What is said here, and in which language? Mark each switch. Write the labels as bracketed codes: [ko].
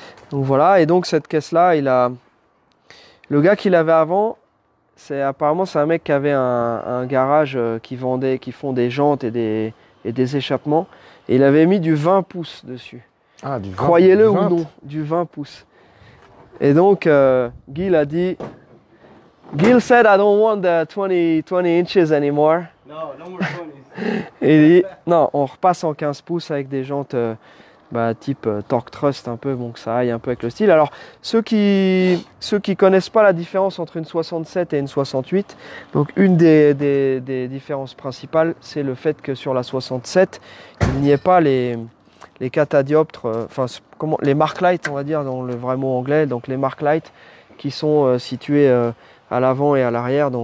[fr] Donc voilà, et donc cette caisse-là, le gars qui l'avait avant, apparemment c'est un mec qui avait un garage qui font des jantes et des échappements, et il avait mis du 20 pouces dessus. Ah, du 20, croyez-le ou non, du 20 pouces. Et donc, Gil a dit, [en] Gil said, I don't want the 20 inches anymore. No more 20s. [fr] Et il dit, non, on repasse en 15 pouces avec des jantes type Torque Trust un peu, bon que ça aille un peu avec le style. Alors, ceux qui connaissent pas la différence entre une 67 et une 68, donc une des différences principales, c'est le fait que sur la 67, il n'y ait pas les catadioptres, les mark lights, on va dire dans le vrai mot anglais, donc les mark lights qui sont situés à l'avant et à l'arrière.